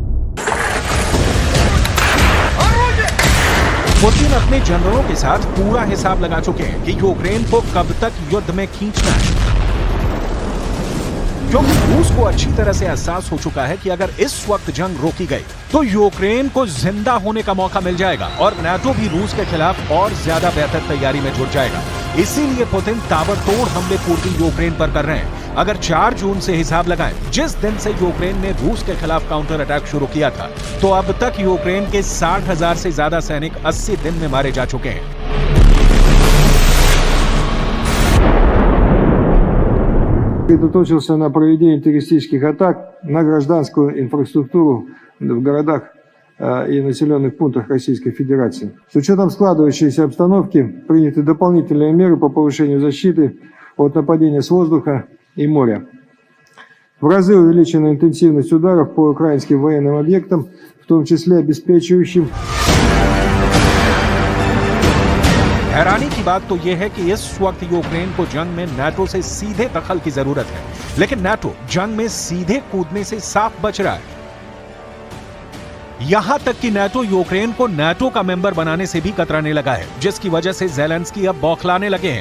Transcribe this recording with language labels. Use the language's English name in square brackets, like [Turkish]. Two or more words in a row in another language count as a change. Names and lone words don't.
[Hindi] पुतिन अपने जनरलों के साथ पूरा हिसाब लगा चुके हैं कि यूक्रेन को कब तक युद्ध में खींचना है, क्योंकि रूस को अच्छी तरह से एहसास हो चुका है कि अगर इस वक्त जंग रोकी गई तो यूक्रेन को जिंदा होने का मौका मिल जाएगा और नाटो भी रूस के खिलाफ और ज्यादा बेहतर तैयारी में जुट जाएगा। इसीलिए पुतिन ताबड़तोड़ हमले पूर्वी यूक्रेन पर कर रहे हैं। अगर 4 जून से हिसाब लगाएं, जिस दिन से यूक्रेन ने रूस के खिलाफ [English] counter attack [Hindi] शुरू किया था, तो अब तक यूक्रेन के 60,000 से ज्यादा सैनिक 80 दिन में मारे जा चुके हैं। [Russian] Сосредоточился на проведении террористических атак на гражданскую инфраструктуру в городах и населенных пунктах Российской Федерации. С учетом складывающейся обстановки приняты дополнительные меры по повышению защиты от нападения с воздуха и моря. В разы увеличена интенсивность ударов по украинским военным объектам, в том числе обеспечивающим. [Hindi] हैरानी की बात तो यह है कि इस वक्त यूक्रेन को जंग में नाटो से सीधे दखल की जरूरत है, लेकिन नाटो जंग में सीधे कूदने से साफ बच रहा है। यहां तक कि नाटो यूक्रेन को नाटो का मेंबर बनाने से भी कतराने लगा है, जिसकी वजह से ज़ेलेंस्की अब बौखलाने लगे हैं।